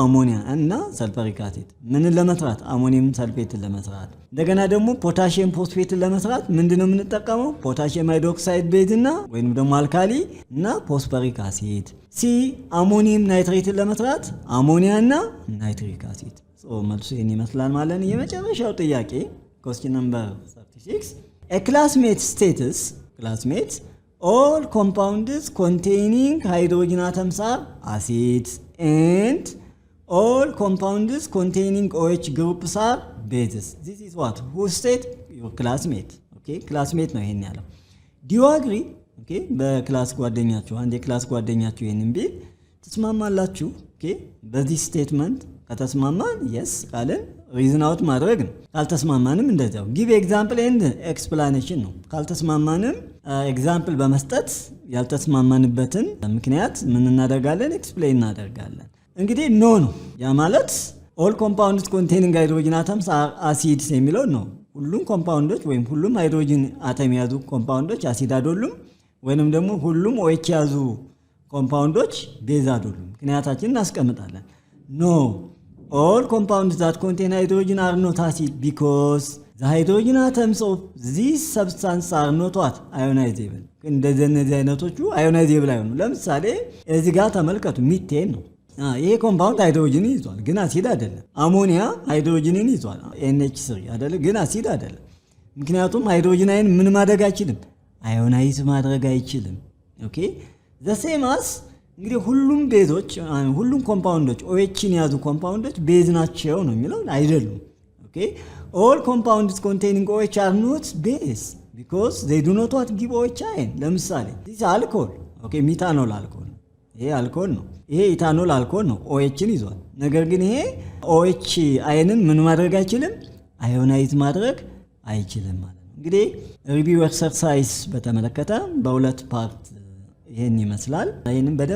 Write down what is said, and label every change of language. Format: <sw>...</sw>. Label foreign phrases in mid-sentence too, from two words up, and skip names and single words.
<am>አሞኒያ እና ሰልፈሪክ አሲድ። ምንን ለመስራት? አሞኒየም ሰልፌትን ለመስራት። እንደገና ደግሞ ፖታሺየም ፎስፌትን ለመስራት ምንድነው የምንጠቀመው? ፖታሺየም ሃይድሮክሳይድ ቤዝ እና ወይንም ደግሞ አልካሊ እና ፎስፈሪክ አሲድ። ሲ አሞኒየም ናይትሬትን ለመስራት አሞኒያ እና ናይትሪክ አሲድ። መልሱ ይህን ይመስላል ማለት ነው። የመጨረሻው ጥያቄ</am> <en>question number 36 a classmate status classmates all compounds containing hydrogen atoms are acids and all compounds containing OH groups are bases. This is what who state? Your classmate. Okay, classmate</en> <am>ነው ይሄን ያለው።</am> <en>Do you agree?</en> <am>Okay, በክላስ ጓደኛችሁ አንድ የክላስ ጓደኛችሁ ይሄንን ቢል ተስማማላችሁ? Okay, በዚህ ስቴትመንት ከተስማማን yes ካለን</am> <en>reason out</en> <am>ማድረግ ነው። ካልተስማማንም እንደዛው</am> <en>give example and explanation</en> <am>ነው። ካልተስማማንም ኤግዛምፕል በመስጠት ያልተስማማንበትን ምክንያት ምን እናደርጋለን? ኤክስፕሌን እናደርጋለን። እንግዲህ ኖ ነው ያ ማለት</am> <en>all compounds containing hydrogen atoms are acids</en> <am>የሚለው ነው። ሁሉም ኮምፓውንዶች ወይም ሁሉም ሃይድሮጅን አተም የያዙ ኮምፓውንዶች አሲድ አይደሉም፣ ወይንም ደግሞ ሁሉም ኦኤች የያዙ ኮምፓውንዶች ቤዝ አይደሉም። ምክንያታችንን እናስቀምጣለን። ኖ</am> <en>all compounds that contain hydrogen are not acid because the hydrogen atoms of these substances are not what? Ionizable.</en> <am>እንደዚህ አይነቶቹ ionizable አይሆኑ። ለምሳሌ እዚህ ጋር ተመልከቱ፣ ሚቴን ነው። ይሄ ኮምፓውንድ ሃይድሮጅን ይዟል ግን አሲድ አይደለም። አሞኒያ ሃይድሮጅንን ይዟል NH3 አይደለም ግን አሲድ አይደለም። ምክንያቱም</am> <en>hydrogen ion</en> <am>ምን ማድረግ አይችልም? አዮናይዝ ማድረግ አይችልም። ኦኬ</am> <en>the same as</en> <am>እንግዲህ ሁሉም ቤዞች ሁሉም ኮምፓውንዶች ኦኤችን ያዙ ኮምፓውንዶች ቤዝ ናቸው ነው የሚለው አይደሉም። ኦኬ</am> <en>all compounds containing OH are not base because they do not what give OH ion።</en> <am>ለምሳሌ</am> <en>this alcohol</en> <am>ኦኬ</am> <en>methanol alcohol</en> <am>ይሄ አልኮል ነው። ይሄ</am> <en>ethanol alcohol</en> <am>ነው፣ ኦኤችን ይዟል። ነገር ግን ይሄ OH አይንን ምን ማድረግ አይችልም? አዮናይዝ ማድረግ አይችልም ማለት ነው። እንግዲህ</am> <en>review exercise</en> <am>በተመለከተ በሁለት ፓርት ይሄን ይመስላል። ይሄንን በደንብ</am>